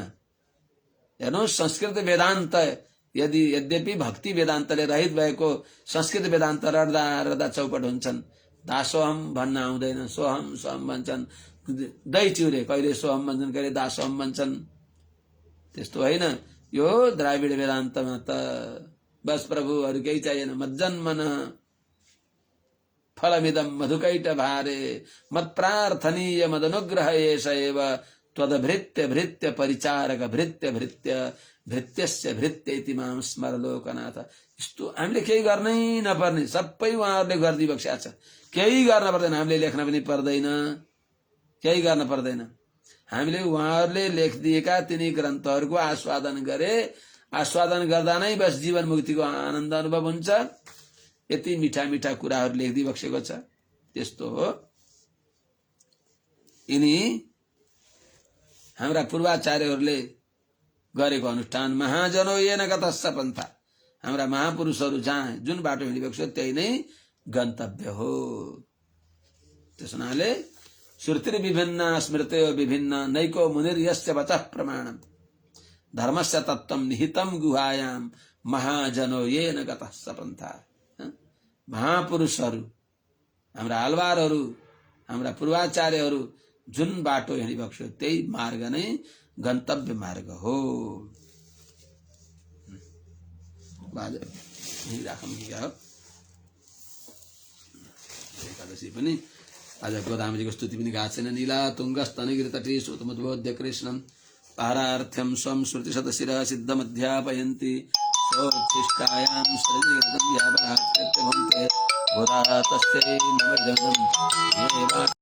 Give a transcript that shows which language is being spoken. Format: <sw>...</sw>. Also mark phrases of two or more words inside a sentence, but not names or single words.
<ne>हेर्नुहोस्, संस्कृत वेदान्त यद्यपि भक्ति वेदान्तले रहित भएको संस्कृत वेदान्त रड्दा रड्दा चौपट हुन्छन्। दासोहम भन्न आउँदैन, सोहम सोहम भन्छन्। दही चिउरे कहिले सोहम भन्छन्, कहिले दासोहम भन्छन्। त्यस्तो होइन। यो द्राविड वेदान्तमा त बस प्रभु अरू केही चाहिएन।</ne> <sa>मज्जन्मन फलमिदम मधुकैट भारे मत प्रार्थनीय मदनुग्रह एष एव त्वदभृत्य भृत्य परिचारक भृत्य भृत्य भृत्यस्य भृत्य इति माम स्मर लोकनाथ।</sa> <ne>यस्तो हामीले केही गर्नै नपर्ने, सबै उहाँहरूले गरिदिई बक्सेका छ। केही गर्न पर्दैन, हामीले लेख्न पनि पर्दैन, केही गर्न पर्दैन। हामीले उहाँहरूले लेखिदिएका तिनी ग्रन्थहरूको आस्वादन गरे। आस्वादन गर्दा नै बस जीवन मुक्तिको आनन्द अनुभव हुन्छ। यति मिठा मिठा कुराहरू लेखिदिई बक्सेको छ। त्यस्तो हो। यिनी हाम्रा पूर्वाचार्यहरूले गरेको अनुष्ठान</ne> <sa>महाजनो येन गतस्स पन्था।</sa> <ne>हाम्रा महापुरुषहरू जहाँ जुन बाटो हिँडिबेको छ त्यही नै गन्तव्य हो।</ne> <sa>त्यस हुनाले श्रुतिर विभिन्न स्मृतयो विभिन्न नैको मुनिर यस्य वचः प्रमाणम धर्मस्य तत्त्वं निहितं गुहायाम महाजनो येन गतस्स पन्था।</sa> <ne>महापुरुषहरू, हाम्रा आलवारहरू, हाम्रा पूर्वाचार्यहरू जुन बाटो हिँडिबक्छ त्यही मार्ग नै गन्तव्य मार्ग हो। एकादशी पनि आज गोदामजीको स्तुति पनि गाएको छैन।</ne> <sa>नीला तुङ्गस्तनगिरितटी सुतमुद्बोध्य कृष्णं पारार्थ्यं स्वं श्रुतिशतशिरः सिद्धमध्यापयन्ति सोच्छिष्टायां सृजयतं यावरात्यभन्ते गोदा तस्यै नमः</sa>